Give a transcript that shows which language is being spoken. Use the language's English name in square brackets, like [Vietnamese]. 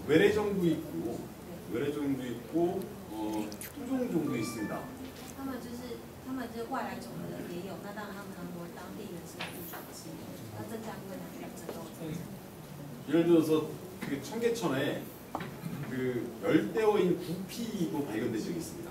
[Korean] 외래종도 있고 토종종도 있습니다. [Chinese] 他们就是外来种的也有，那当然他们韩国当地人是物种之一，那增加部分两者都有。 [Korean] 예를 들어서 그 청계천에 그 열대어인 구피도 발견된 적이 있습니다.